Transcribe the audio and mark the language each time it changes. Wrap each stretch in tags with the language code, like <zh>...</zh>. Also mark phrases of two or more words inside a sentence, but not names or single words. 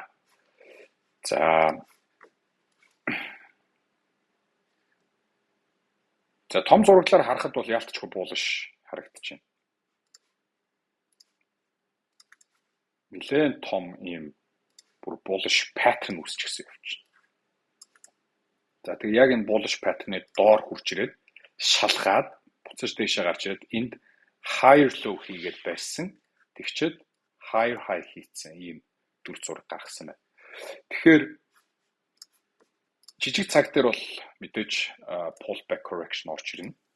<mn>За том зураглаар харахад бол яалтчгүй bullish харагдаж байна. Нэлээд том ийм бүр</mn> <en>bullish pattern</en> <mn>үүсчихсэн явж байна. За тэгээ яг энэ</mn> <en>bullish pattern-</en> <mn>ы доор хурж ирээд шалгаад буцаж дэшээ гарч ирээд энд</mn> <en>higher low</en> <mn>хийгээд байсан. Тэгчээд</mn> <en>higher high</en> <mn>хийцэн ийм дүр зураг гаргасан байна. Тэгэхээр жижиг цаг дээр бол мэдээж</mn> <en>pullback correction</en> <mn>орж ирнэ.</mn>